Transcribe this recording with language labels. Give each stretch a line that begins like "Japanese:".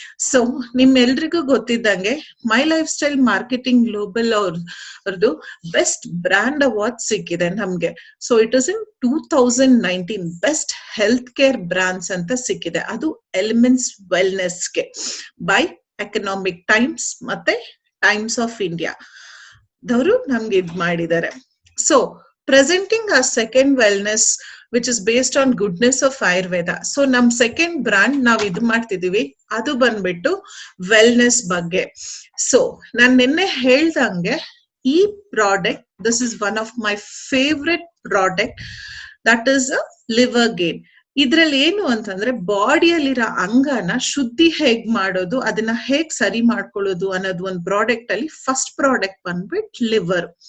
Kannada: So ನಿಮ್ಮೆಲ್ರಿಗೂ ಗೊತ್ತಿದ್ದಂಗೆ my life style marketing global ಅವ್ರದ್ದು best brand award ಸಿಕ್ಕಿದೆ ನಮ್ಗೆ.
English: so it is in 2019 best health care brands
Kannada: ಅಂತ ಸಿಕ್ಕಿದೆ. ಅದು ಎಲಿಮೆಂಟ್ಸ್ ವೆಲ್ನೆಸ್ಗೆ ಬೈ ಎಕನಾಮಿಕ್ ಟೈಮ್ಸ್ ಮತ್ತೆ ಟೈಮ್ಸ್ ಆಫ್ ಇಂಡಿಯಾ ದವರು ನಮ್ಗೆ ಇದ್ ಮಾಡಿದ್ದಾರೆ.
English: So presenting our second wellness which is based on goodness of Ayurveda.
Kannada: So ನಮ್ ಸೆಕೆಂಡ್ ಬ್ರಾಂಡ್ ನಾವ್ ಇದು ಮಾಡ್ತಿದೀವಿ, ಅದು ಬಂದ್ಬಿಟ್ಟು ವೆಲ್ನೆಸ್ ಬಗ್ಗೆ. ಸೊ ನಾನ್ ನಿನ್ನೆ ಹೇಳ್ದಂಗೆ ಈ product,
English: This is one of my favourite product, that is a liver gain.
Kannada: ಇದ್ರಲ್ಲಿ ಏನು ಅಂತಂದ್ರೆ ಬಾಡಿಯಲ್ಲಿರೋ ಅಂಗನ ಶುದ್ಧಿ ಹೇಗ್ ಮಾಡೋದು, ಅದನ್ನ ಹೇಗ್ ಸರಿ ಮಾಡ್ಕೊಳ್ಳೋದು ಅನ್ನೋದು ಒಂದು ಪ್ರಾಡಕ್ಟ್ ಅಲ್ಲಿ ಫಸ್ಟ್ ಪ್ರಾಡಕ್ಟ್ ಬಂದ್ಬಿಟ್ಟು ಲಿವರ್.